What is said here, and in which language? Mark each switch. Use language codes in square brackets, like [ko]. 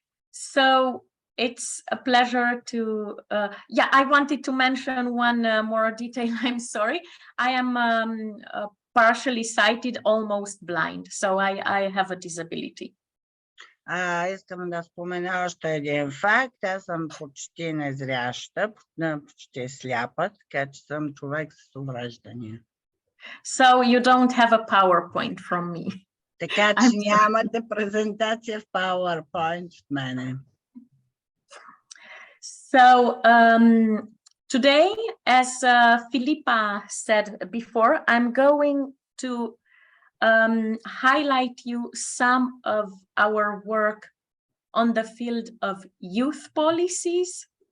[en] So it's a pleasure to, I wanted to mention one more detail. I'm sorry. I am partially sighted, almost blind. So I have a disability. [bg] Искам да спомена още един факт. Аз съм почти незряща, почти сляпа, така че съм човек с увреждания. [en] So you don't have a PowerPoint from me. [bg] Така че нямате презентация в PowerPoint от мене. [en] So today, as Philippa said before, I'm going to highlight you some of our work on the field of youth policies.